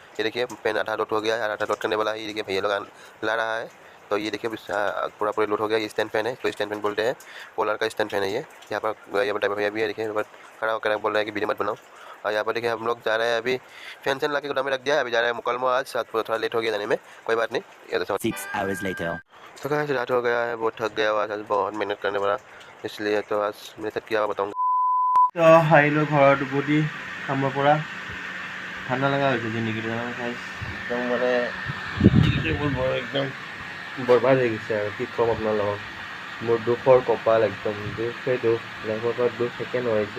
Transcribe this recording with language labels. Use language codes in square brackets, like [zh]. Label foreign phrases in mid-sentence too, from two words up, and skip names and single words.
[hi] ये देखिए फ़ैन आधा लोड हो गया है, आधा लोड करने वाला है। ये देखिए भैया लोग ला रहा है। तो ये देखिए पूरा पूरा लोड हो गया। ये [en] stand fan [hi] है, तो [en] stand fan [hi] बोलते हैं, पोलर का [en] stand fan [hi] है ये। यहाँ पर ड्राइवर भैया भी है, देखिए यहाँ पर खड़ा होकर बोल रहा है कि वीडियो मत बनाओ। और यहाँ पर देखिए हम लोग जा रहे हैं अभी। फैन ला के गोदाम में रख दिया है, अभी जा रहे हैं मुकलमो। आज साथ थोड़ा लेट हो गया जाने में, कोई बात नहीं। ये तो [en] 6 hours later. [hi] तो कैसे रात हो गया है, बहुत थक गया हुआ आज बहुत मेहनत करने वाला, इसलिए तो आज मेरे साथ किया हुआ बताऊँगा। [as] তো আহিলোঁ ঘৰত উভতি কামৰ পৰা। ঠাণ্ডা লগা হৈছে জিন্দগীটো একদম মানে জিন্দগীটো মোৰ একদম বৰবাদ হৈ গৈছে আৰু কি ক'ম আপোনালোকক। মোৰ দুখৰ কপাল একদম দুখেই দুখ, লাইফৰ পৰা দুখ শেষে নহৈছে।